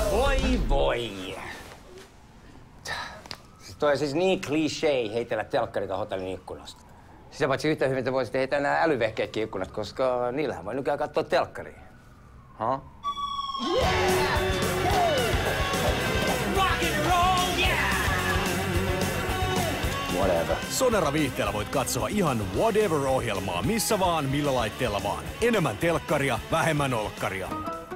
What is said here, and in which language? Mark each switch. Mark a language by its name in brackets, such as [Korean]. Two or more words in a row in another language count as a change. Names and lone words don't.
[Finnish] Voi. Toi on siis niin cliché heitellä telkkarita hotellin ikkunasta. Sitä paitsi yhtä hyvin te voisitte heittää nämä älyvehkeetkin ikkunasta, koska niillähän voi nykyään katsoa telkkaria. [English] Huh? Yeah! Rock and roll, yeah! Whatever. [Finnish] Sonera Viihteellä voit katsoa ihan whatever-ohjelmaa missä vaan, millä laitteella vaan. Enemmän telkkaria, vähemmän olkkaria.